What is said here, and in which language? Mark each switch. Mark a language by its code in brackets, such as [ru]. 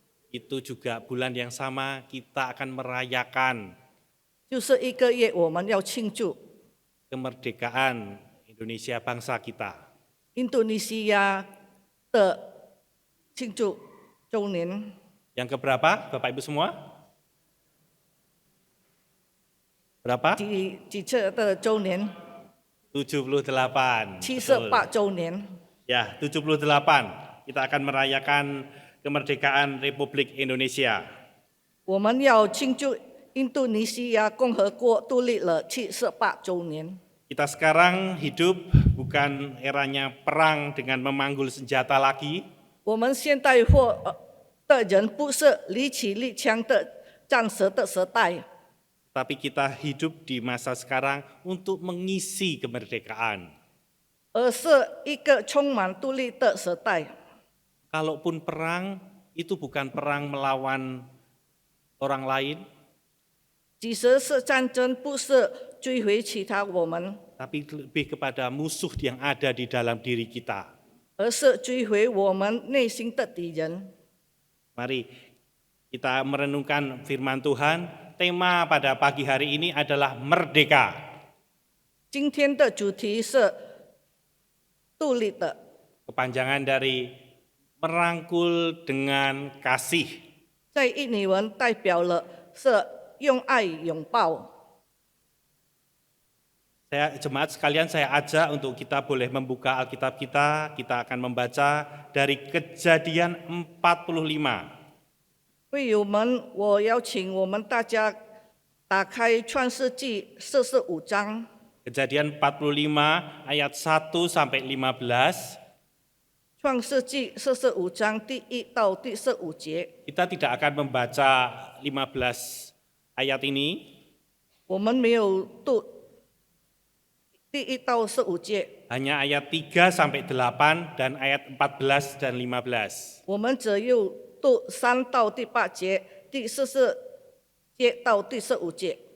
[id] itu juga bulan yang sama kita akan merayakan [zh] 就是一个月我们要庆祝 [id] kemerdekaan Indonesia bangsa kita. [zh] 印度尼西亚的庆祝周年。 [id] Yang keberapa, Bapak Ibu semua? Berapa? [zh] 几次的周年， [id] 78. [zh] 78周年。 [id] Ya, 78. Kita akan merayakan kemerdekaan Republik Indonesia. [zh] 我们要庆祝印度尼西亚共和国独立了78周年。 [id] Kita sekarang hidup bukan eranya perang dengan memanggul senjata lagi, [zh] 我们现代化的人不是离起立枪的战时的时代， [id] tapi kita hidup di masa sekarang untuk mengisi kemerdekaan. [zh] 而是一个充满独立的时代。 [id] Kalaupun perang, itu bukan perang melawan orang lain, [zh] 即使是战争，不是追回其他我们， [id] tapi lebih kepada musuh yang ada di dalam diri kita. [zh] 而是追回我们内心的敌人。 [id] Mari kita merenungkan firman Tuhan. Tema pada pagi hari ini adalah merdeka. [zh] 今天的主题是独立的， [id] Kepanjangan dari merangkul dengan kasih. [zh] 在印尼文代表了是用爱拥抱。 [id] Jemaat sekalian, saya ajak untuk kita boleh membuka Alkitab kita. Kita akan membaca dari Kejadian 45. [zh] 会友们，我邀请我们大家打开创世纪45章。 [id] Kejadian 45 ayat 1 sampai 15. [zh] 创世纪45章第1到第15节， [id] Kita tidak akan membaca 15 ayat ini, [zh] 我们没有读第1到15节， [id] hanya ayat 3 sampai 8 dan ayat 14 dan 15. [zh] 我们只有读3到第8节，第14节到第15节，